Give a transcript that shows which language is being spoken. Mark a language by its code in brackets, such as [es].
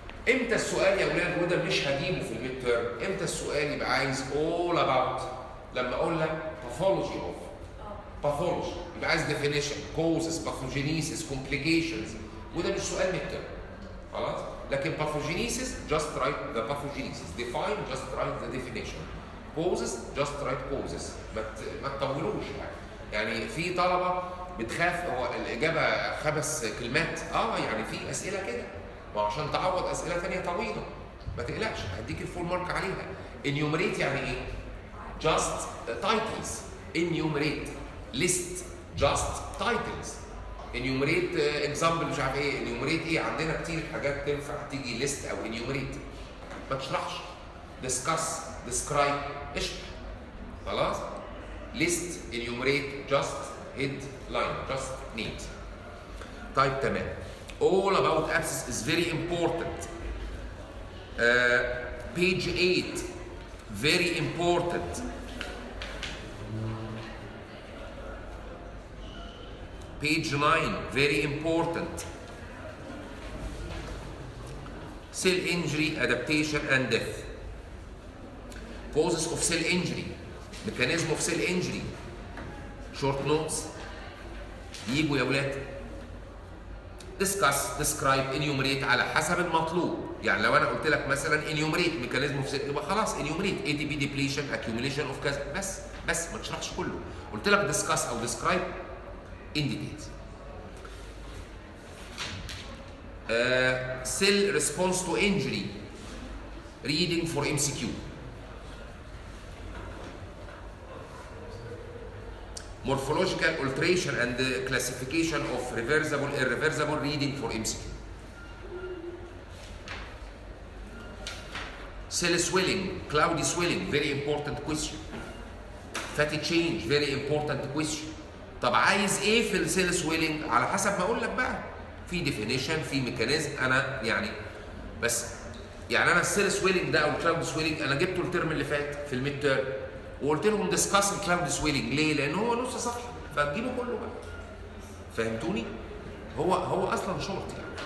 [ar] امتى السؤال يا اولاد وده مش هجيبه في الميد تيرم؟ امتى السؤال يبقى عايز [en] all about؟ [ar] لما اقول لك [en] pathology of pathology [ar] يبقى عايز [en] definition causes pathogenesis complications [ar] وده مش سؤال ميد تيرم. خلاص؟ لكن [en] pathogenesis just write the pathogenesis. Define just write the definition. causes just write causes. [ar] ما تطولوش يعني في طلبه بتخاف هو الاجابه 5 كلمات يعني في اسئله كده وعشان تعوض اسئله ثانيه طويله ما تقلقش هديك الفول مارك عليها. [en] enumerate [ar] يعني ايه؟ [en] just titles. enumerate list just titles. enumerate example [ar] مش عارف ايه. enumerate ايه؟ عندنا كتير حاجات تنفع تيجي list او enumerate. ما تشرحش. [en] discuss describe [ar] اشرح. خلاص؟ [en] list enumerate just headline just names. [ar] طيب تمام. [en] all about abscess is very important. Page 8 very important. Page 9 very important. Cell injury, adaptation and death. Causes of cell injury, mechanism of cell injury. Short notes [ar] يجوا يا ولاد. [en] discuss, describe, enumerate [ar] على حسب المطلوب. يعني لو انا قلت لك مثلا [en] enumerate mechanism of cell [ar] يبقى خلاص [en] enumerate ATP depletion accumulation of [ar] كذا بس. بس ما تشرحش كله. قلت لك [en] Discuss or describe in details. cell response to injury reading for MCQ. Morphological alteration and classification of reversible irreversible reading for MCQ. Cell swelling, cloudy swelling, very important question. Fatty change, very important question. [ar] طب عايز ايه في السيل سويلنج؟ على حسب ما اقول لك بقى. في ديفينيشن، في ميكانيزم، انا يعني بس يعني انا السيل سويلنج ده او الكلاود سويلنج انا جبته الترم اللي فات في الميد تيرم وقلت لهم ديسكاس الكلاود سويلنج. ليه؟ لان هو نص صفحه فتجيبه كله بقى. فهمتوني؟ هو اصلا شورت يعني.